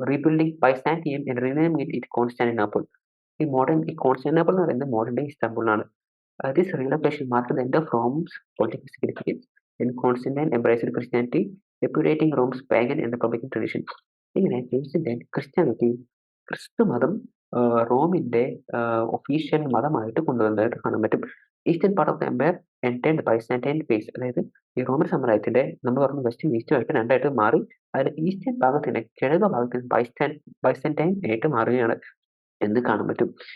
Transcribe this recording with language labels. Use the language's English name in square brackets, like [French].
[English] Rebuilding Byzantium and renaming it Constantinople. [Malayalam] ഈ Constantinople എന്ന് പറയുന്നത് മോഡേൺ ഡേ ഇസ്താംബുൾ ആണ്. [English] This relocation marked the end of Rome's political significance, and Constantine embraced Christianity, repudiating Rome's pagan and republican tradition. [Malayalam] ഇങ്ങനെ Constantine ക്രിസ്തു മതം റോമിന്റെ official മതമായിട്ട് കൊണ്ടുവന്നതായിട്ട് കാണാൻ പറ്റും. [English] eastern part of the empire entered Byzantine phase, [Malayalam] അതായത് ഈ Roman സാമ്രാജ്യത്തിന്റെ നമ്മൾ പറഞ്ഞ വെസ്റ്റും ഈസ്റ്റുമായിട്ട് രണ്ടായിട്ട് മാറി. അതിൽ ഈസ്റ്റേൺ ഭാഗത്തിന്റെ കിഴക്ക് ഭാഗത്തിന് ബൈസാന്റൈൻ ആയിട്ട് മാറുകയാണ് എന്ന് കാണാൻ പറ്റും.